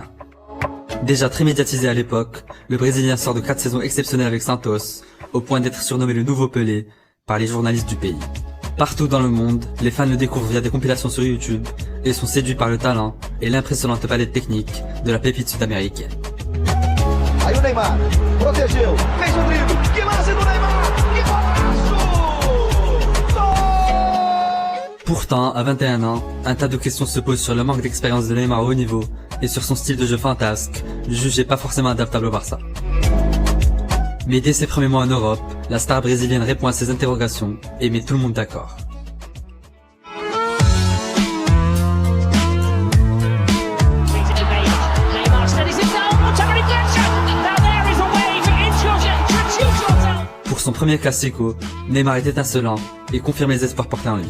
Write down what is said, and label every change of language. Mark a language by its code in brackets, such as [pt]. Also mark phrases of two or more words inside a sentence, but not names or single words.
[fr] Déjà très médiatisé à l'époque, le Brésilien sort de 4 saisons exceptionnelles avec Santos, au point d'être surnommé le nouveau Pelé par les journalistes du pays. Partout dans le monde, les fans le découvrent via des compilations sur YouTube et sont séduits par le talent et l'impressionnante palette technique de la pépite sud-américaine. [pt] Aí o Neymar, protegeu, fez o drible, que lance do Neymar, que golaço! [fr] Pourtant, à 21 ans, un tas de questions se posent sur le manque d'expérience de Neymar au haut niveau et sur son style de jeu fantasque, jugé pas forcément adaptable au Barça. Mais dès ses premiers mois en Europe, la star brésilienne répond à ces interrogations et met tout le monde d'accord. Pour son premier classico, Neymar est étincelant et confirme les espoirs portés en lui.